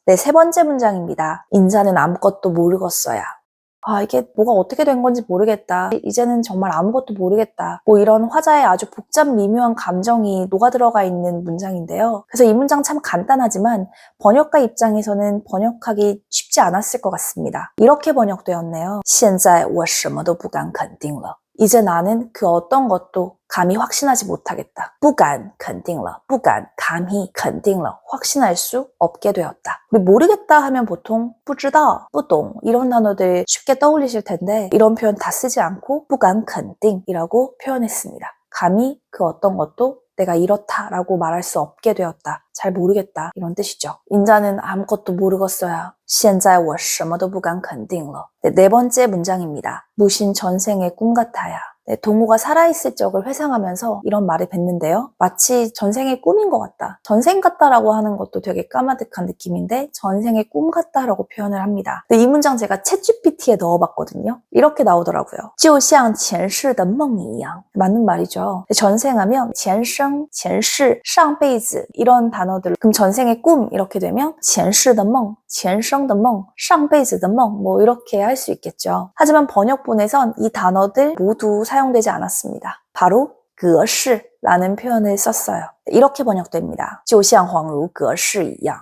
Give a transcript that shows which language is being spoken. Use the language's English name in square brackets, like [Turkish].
[Korean] 네, 세 번째 문장입니다. 인자는 아무것도 모르겠어야. 이게 뭐가 어떻게 된 건지 모르겠다. 이제는 정말 아무것도 모르겠다. 이런 화자의 아주 복잡 미묘한 감정이 녹아들어가 있는 문장인데요. 그래서 이 문장 참 간단하지만 번역가 입장에서는 번역하기 쉽지 않았을 것 같습니다. 이렇게 번역되었네요. [Chinese] 现在我什么都不敢肯定了. [Korean] 이제 나는 그 어떤 것도 감히 확신하지 못하겠다. [Chinese] 不敢肯定了, 不敢 [Korean] 감히 肯定了, 확신할 수 없게 되었다. 우리 모르겠다 하면 보통 不知道, 不懂 이런 단어들 쉽게 떠올리실 텐데 이런 표현 다 쓰지 않고 不敢肯定이라고 표현했습니다. 감히 그 어떤 것도 내가 이렇다라고 말할 수 없게 되었다. 잘 모르겠다. 이런 뜻이죠. 인자는 아무것도 모르겠어야. [Chinese] 现在我什么都不敢肯定了. [Korean] 네 번째 문장입니다. 무신 전생의 꿈 같아야. 네, 동호가 살아있을 적을 회상하면서 이런 말을 뱉는데요. 마치 전생의 꿈인 것 같다. 전생 같다라고 하는 것도 되게 까마득한 느낌인데 전생의 꿈 같다라고 표현을 합니다. 근데 이 문장 제가 챗GPT에 넣어봤거든요. 이렇게 나오더라고요. [Chinese] 就像前世的梦一样. [Korean] 맞는 말이죠. 전생하면 前生, 前世, 上辈子 이런 단어들. 그럼 전생의 꿈 이렇게 되면 前世的梦, 前生的梦, 上辈子的梦 이렇게 할 수 있겠죠. 하지만 번역본에선 이 단어들 모두 사용되지 않았습니다. 바로 隔世라는 표현을 썼어요. 이렇게 번역됩니다. [Chinese] 就像恍如隔世一样.